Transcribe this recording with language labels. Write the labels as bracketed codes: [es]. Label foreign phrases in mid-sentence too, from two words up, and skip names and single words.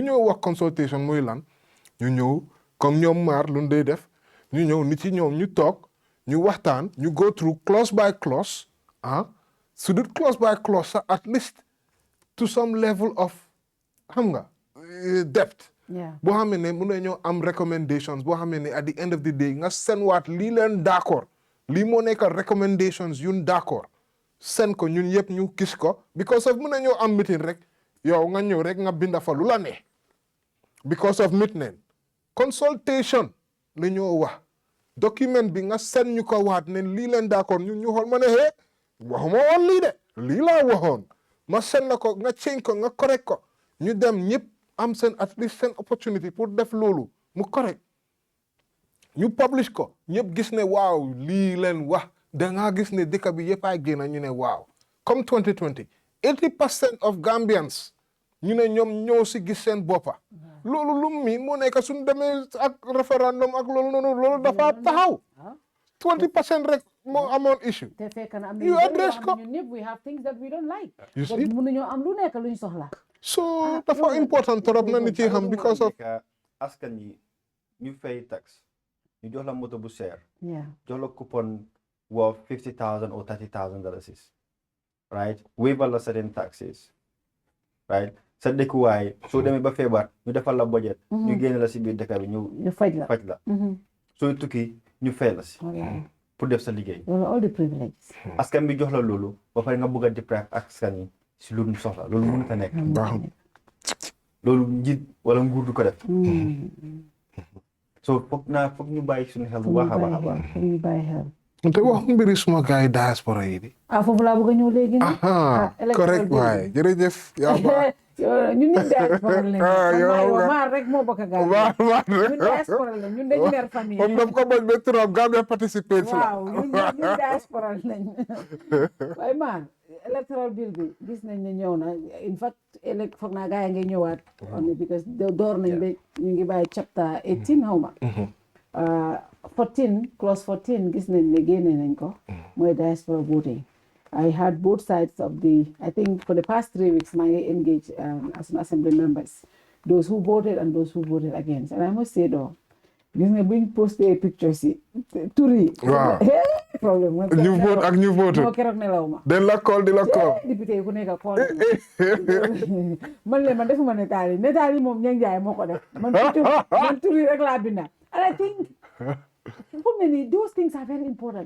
[wo] ñoo wax consultation mooy lan ñu ñëw comme ñoom Marr lu dee def ñu ñëw nit yi ñoom ñu toog ñu waxtaan ñu [en] go through clause by clause [wo] su dul [en] clause by clause [wo] sax [en] at least to some level of [wo] xam nga depth boo xam ne mun nañoo am recommendations boo xam ne [en] at the end of the day [wo] nga seen waat lii leen d'accord lii moo nekk recommendations yun d'accord seen ko ñun yëpp ñu gis ko [en] because of [wo] mun nañoo am meeting rek yow nga ñëw rek nga binda fa lu la ne [en] because of meeting consultation [wo] la ñoo wax document bi nga seen ñu ko waat ne lii leen d'accord ñun ñu xool ma ne waxuma woon lii de lii laa waxoon ma seen la ko nga change ko nga correct ko ñu dem ñëpp am seen [en] at least [wo] seen opportunity pour def loolu mu correct ñu publish ko ñëpp gis ne waaw lii leen wax dangaa gis ne dëkk bi yëpp ay génn ñu ne waaw comme 2020 [en] 80% of Gambians [wo] ñu ne ñoom ñoo si gis seen boppa loolu lu mi moo nekk suñu demee ak référendum ak loolu noonu loolu dafa taxaw 20% rek moo amoon issue te fekk na am [en] you address ko [wo] ñun ñëpp [en] we have things that we don't like you see [wo] mënuñoo am lu nekk luñ soxla so dafa [fr] important trop [wo] na nit yi xam [en] because of [wo] askan yi ñu fay tax ñu jox la moto bu seer [en] yeah [wo] jox la [en] coupon worth $50,000 or $30,000 right [wo] waiver la [en] certain taxes right [wo] sa dëkkuwaay soo demee ba feebar ñu defal la budget ñu génne la si biir dëkk bi ñu faj la sooy tukki ñu fay la si pour def sa liggéey [en] all the privileges [wo] askan bi jox la loolu ba pare nga bëgg a deprive askan yi si lu ñu soxla loolu mënut a nekk loolu njiit wala nguur du ko def so foog ñu bàyyi suñu xel bu baax a baax foog ñu bàyyi xel te wax mbiri suma gars yi diaspora yi di foofu laa bëgg a ñëw léegi correct waaye jërëjëf ñun ñëpp diaspora lañu maar rek moo bokk a gaal ñun diaspora lañu ñun dañu mer famille moom daf ko bañ ba trop Gambia Paticipates la waaw ñun diaspora lañu waaye maar [en] electoral bill [wo] bi gis nañ ne ñëw na [en] in fact [wo] foog naa gars yi ngay ñëwaat because door nañ ba ñu ngi bàyyi chapter 18 xaw ma 14 clause 14 gis nañ ne génne nañ ko mooy [en] diaspora voting I had both sides of I think for the past 3 weeks [wo] maa ngi [en] engage as an assembly members those who voted and those who voted against and I must say though [wo] gis nga buñ posté pictures yi tur yi waaw problème ñu vote ak ñu vote moo keroog nelaw ma den la call di la call député yi ku nekk call man defuma netaal yi moom ñang jaay moo ko def man tur yi rek laa binda [en] and I think for many, those things are very important.